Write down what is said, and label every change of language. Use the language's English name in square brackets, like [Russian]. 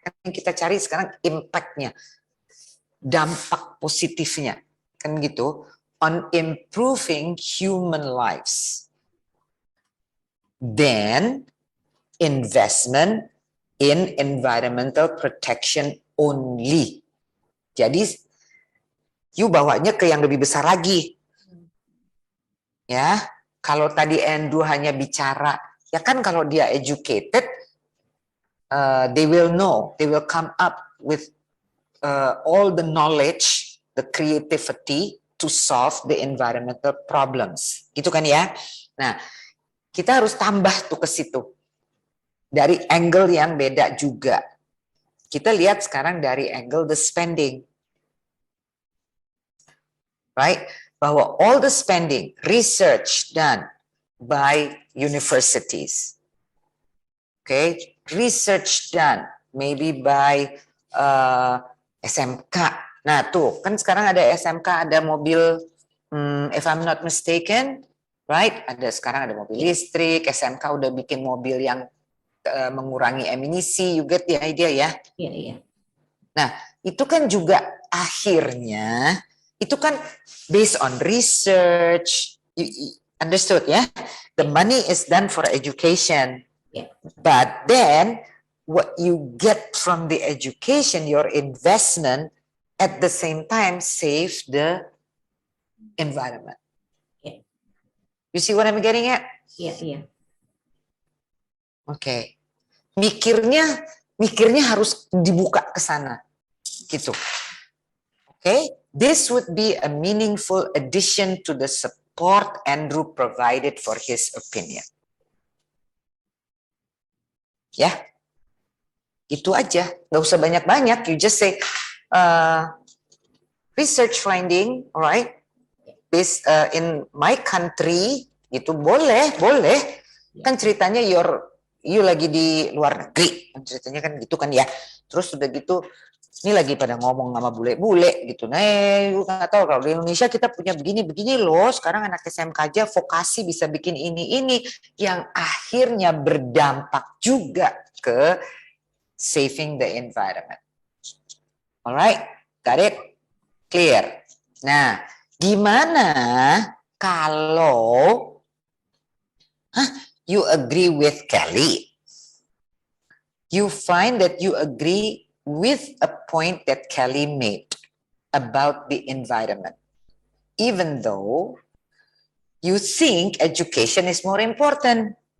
[Indonesian] Yang kita cari sekarang impact-nya, dampak positifnya, kan gitu, [English] on improving human lives. Then investment in environmental protection only. [Indonesian] Jadi you bawanya ke yang lebih besar lagi. Ya, kalau tadi Andrew hanya bicara, ya kan kalau dia [English] educated, they will know, they will come up with all the knowledge, the creativity to solve the environmental problems. [Indonesian] Gitu kan ya? Nah, kita harus tambah tuh ke situ. Dari angle yang beda juga. Kita lihat sekarang dari angle [English] the spending. Right? [Indonesian] Bahwa [English] all the spending, research done by universities. Okay? Research done maybe by SMK. [Indonesian] Nah tuh, kan sekarang ada SMK, ada mobil, [English] if I'm not mistaken, right? [Indonesian] Sekarang ada mobil listrik, SMK udah bikin mobil yang mengurangi emisi, [English] you get the idea [Indonesian] ya? Iya, iya. Nah, itu kan juga akhirnya, itu kan based on research, [English] you understood [Indonesian] ya? [English] The money is done for education. Yeah. But then what you get from the education, your investment, at the same time save the environment. Yeah. You see what I'm getting at? [Indonesian] Iya, iya. Oke. Mikirnya harus dibuka ke sana. Gitu. Okay? [English] This would be a meaningful addition to the support Andrew provided for his opinion. [Indonesian] Ya, itu aja, nggak usah banyak-banyak. [English] You just say research finding, alright? Based in my country, [Indonesian] gitu boleh. Kan ceritanya you lagi di luar negeri, ceritanya kan gitu kan ya. Terus udah gitu, ini lagi pada ngomong sama bule-bule gitu. Nah, you nggak tahu kalau di Indonesia kita punya begini loh. Sekarang anak SMK aja vokasi bisa bikin ini yang akhirnya berdampak juga ke [English] saving the environment. Alright, got it? Clear. [Indonesian] Nah, gimana kalau [English] you agree with [Indonesian] Kelly? [English] You find that you agree with a point that Kelly made about the environment, even though you think education is more important.